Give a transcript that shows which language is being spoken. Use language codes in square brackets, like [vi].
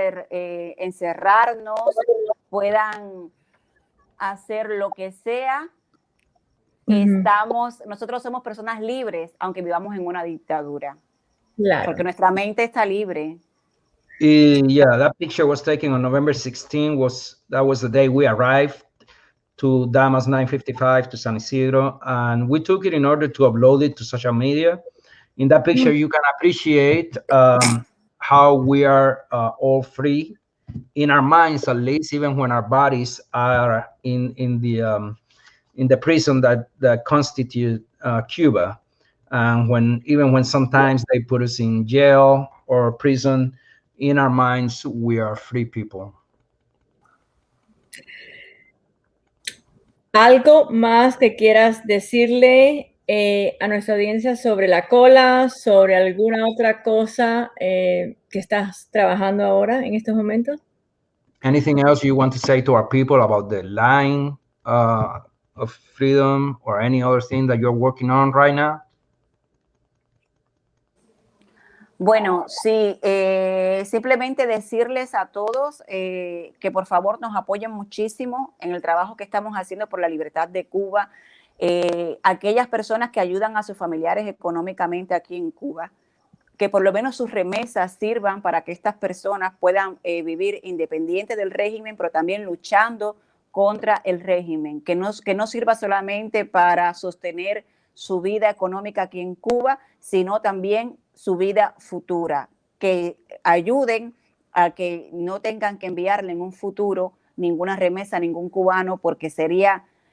[es] encerrarnos, puedan hacer lo que sea, nosotros somos personas libres, aunque vivamos en una dictadura, porque nuestra mente está libre. [en] Yeah, that picture was taken on November 16. That was the day we arrived to Damas 955 to San Isidro, and we took it in order to upload it to social media. In that picture, you can appreciate how we are all free in our minds, at least, even when our bodies are in the prison that constitute Cuba, and even when sometimes they put us in jail or prison, in our minds we are free people. [es] ¿Algo más que quieras decirle a nuestra audiencia sobre la cola, sobre alguna otra cosa que estás trabajando ahora en estos momentos? [en] Anything else you want to say to our people about the line of freedom or any other thing that you're working on right now? [es] Bueno, sí, simplemente decirles a todos que por favor nos apoyen muchísimo en el trabajo que estamos haciendo por la libertad de Cuba. Aquellas personas que ayudan a sus familiares económicamente aquí en Cuba, que por lo menos sus remesas sirvan para que estas personas puedan vivir independiente del régimen, pero también luchando contra el régimen, que no sirva solamente para sostener su vida económica aquí en Cuba, sino también su vida futura, que ayuden a que no tengan que enviarle en un futuro ninguna remesa a ningún cubano, porque sería